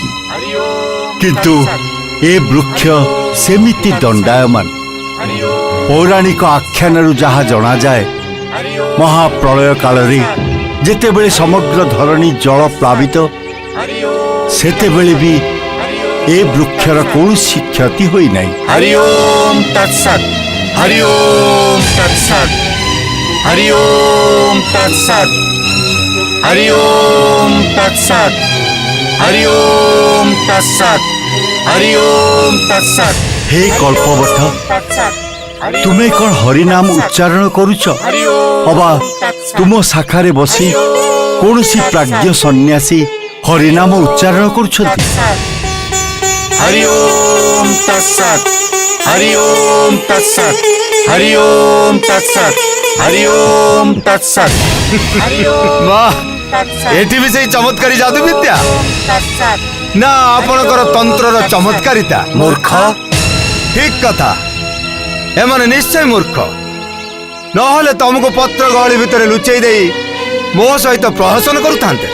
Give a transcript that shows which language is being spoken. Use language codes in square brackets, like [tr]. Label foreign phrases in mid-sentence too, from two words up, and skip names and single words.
[or] କିନ୍ତୁ ଏ ବୃକ୍ଷ ସେମିତି ଦଣ୍ଡାୟମାନ। ପୌରାଣିକ ଆଖ୍ୟାନରୁ ଯାହା ଜଣାଯାଏ, ମହାପ୍ରଳୟ କାଳରେ ଯେତେବେଳେ ସମଗ୍ର ଧରଣୀ ଜଳ ପ୍ଲାବିତ, ସେତେବେଳେ ବି ଏ ବୃକ୍ଷର କୌଣସି କ୍ଷତି ହୋଇନାହିଁ। [sa] हरि ओम तत्सत हरि ओम तत्सत हरि ओम तत्सत हरि ओम तत्सत हरि ओम तत्सत हरि ओम तत्सत हे कल्पवट, [or] ତୁମେ କ'ଣ ହରିନାମ ଉଚ୍ଚାରଣ କରୁଛ? ଅବା ତୁମ ଶାଖାରେ ବସି କୌଣସି ପ୍ରାଜ୍ଞ ସନ୍ନ୍ୟାସୀ ହରିନାମ ଉଚ୍ଚାରଣ କରୁଛନ୍ତି? [sa] हरि ओम तत्सत हरि ओम तत्सत हरि ओम तत्सत हरि ओम तत्सत हरि ओम [hi] वाह, [sa] तत्सत [or] ଏଠି ବି ସେଇ ଚମତ୍କାରୀ ଯାଦୁ ବିଦ୍ୟା [sa] तत्सत [or] ନା ଆପଣଙ୍କର ତନ୍ତ୍ରର ଚମତ୍କାରିତା? ମୂର୍ଖ, ଠିକ କଥା, ଏମାନେ ନିଶ୍ଚୟ ମୂର୍ଖ। ନହେଲେ ତମକୁ ପତ୍ର ଗହଳି ଭିତରେ ଲୁଚେଇ ଦେଇ ମୋ ସହିତ ପ୍ରହସନ କରୁଥାନ୍ତେ।